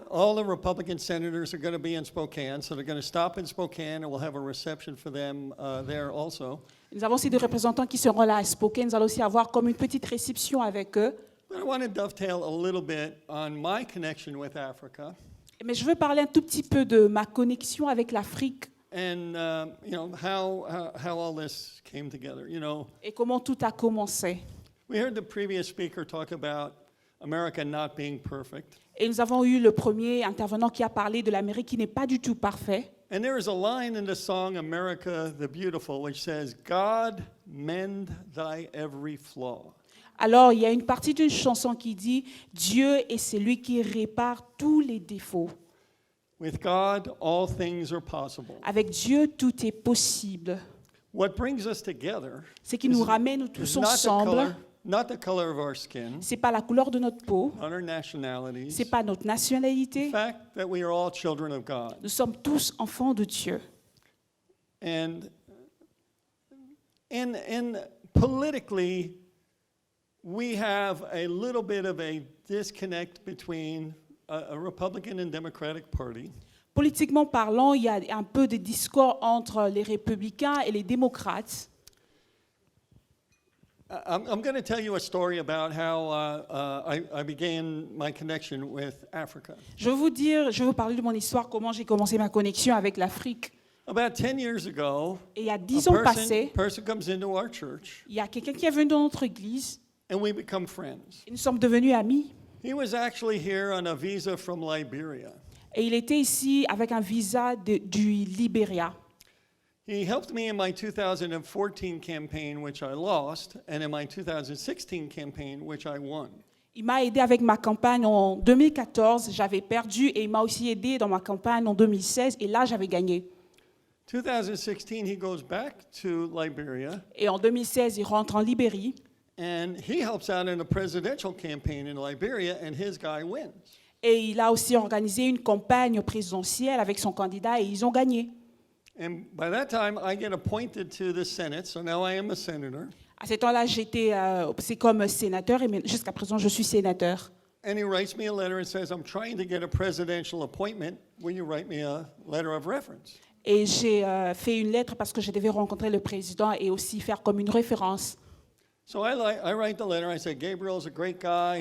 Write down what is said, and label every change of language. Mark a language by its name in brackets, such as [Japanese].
[English] all the Republican senators are going to be in Spokane, so they're going to stop in Spokane, and we'll have a reception for them there also. [French] Nous avons aussi des représentants qui seront là à Spokane. Nous allons aussi avoir comme une petite réception avec eux. [English] But I want to dovetail a little bit on my connection with Africa. [French] Mais je veux parler un tout petit peu de ma connexion avec l'Afrique [English] and how all this came together. [French] et comment tout a commencé. [English] We heard the previous speaker talk about America not being perfect. [French] Et nous avons eu le premier intervenant qui a parlé de l'Amérique qui n'est pas du tout parfait. [English] And there is a line in the song America the Beautiful which says, God, mend thy every flaw. [French] Alors, il y a une partie d'une chanson qui dit « Dieu est celui qui répare tous les défauts. [English] With God, all things are possible. [French] Avec Dieu, tout est possible. » [English] What brings us together [French] Ce qui nous ramène tous [English] is [French] ensemble, [English] not the color of our skin, [French] ce n'est pas la couleur de notre peau, [English] not our nationalities. [French] ce n'est pas notre [English] The [French] nationalité. [English] fact that we are all children of God. [French] Nous sommes tous enfants de Dieu. [English] And in politically, we have a little bit of a disconnect between a Republican and Democratic Party. [French] Politiquement parlant, il y a un peu de discours entre les républicains et les démocrates. [English] I'm going to tell you a story about how I began my connection with Africa. [French] Je vais vous parler de mon histoire, comment j'ai commencé ma connexion avec l'Afrique. [English] About 10 years ago, [French] Et il y a 10 ans passés, [English] person comes into our church, [French] il y a quelqu'un qui est venu dans notre église [English] and we become friends. [French] et nous sommes devenus amis. [English] He was actually here on a visa from Liberia. [French] Et il était ici avec un visa du Libéria. [English] He helped me in my 2014 campaign, which I lost, and in my 2016 campaign, which I won. [French] Il m'a aidé avec ma campagne en 2014, j'avais perdu, et il m'a aussi aidé dans ma campagne en 2016, et là j'avais gagné. [English] 2016, he goes back to Liberia, [French] Et en 2016, il rentre en Libérie, [English] and he helps out in a presidential campaign in Liberia, and his guy wins. [French] et il a aussi organisé une campagne présidentielle avec son candidat, et ils ont gagné. [English] And by that time, I get appointed to the Senate, so now I am a senator. [French] À ce temps-là, j'étais c'est comme sénateur, et jusqu'à présent, je suis sénateur. [English] And he writes me a letter and says, I'm trying to get a presidential appointment. Will you write me a letter of reference? [French] Et j'ai fait une lettre parce que je devais rencontrer le président et aussi faire comme une référence. [English] So I write the letter. I say, Gabriel's a great guy.